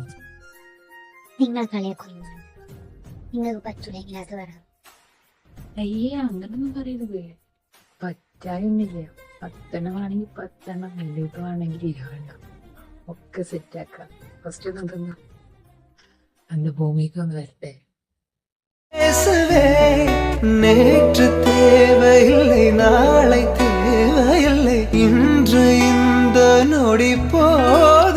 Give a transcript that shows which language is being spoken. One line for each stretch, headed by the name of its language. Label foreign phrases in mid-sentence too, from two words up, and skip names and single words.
Malayalam: നിങ്ങൾ കളിയാക്കുന്നു. നിങ്ങൾക്ക് പറ്റൂലെങ്കിൽ അത് വരാം. അയ്യേ, അങ്ങനൊന്നും പറയരുത്. പറ്റായൊന്നുമില്ല. 10 വേണമെങ്കിൽ 10, വലിയത് വേണമെങ്കിൽ 20 ഒക്കെ സെറ്റാക്കാം. ഫസ്റ്റ് നോക്കുന്നു അന്ന് ഭൂമിക്ക് ഒന്ന് വരട്ടെ.
Tamil: பேசவே நேற்று தேவையில்லை, நாளை தேவையில்லை, இன்று இந்த நொடி போ